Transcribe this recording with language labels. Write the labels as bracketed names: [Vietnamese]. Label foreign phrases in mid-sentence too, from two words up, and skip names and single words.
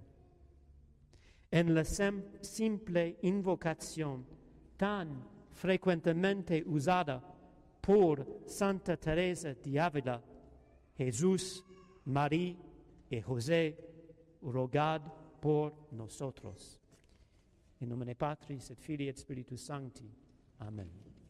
[Spanish] En la simple invocación tan frecuentemente usada por Santa Teresa de Ávila, Jesús, María y José, rogad por nosotros. [Latin] In nomine Patris et Filii et Spiritus Sancti. Amen.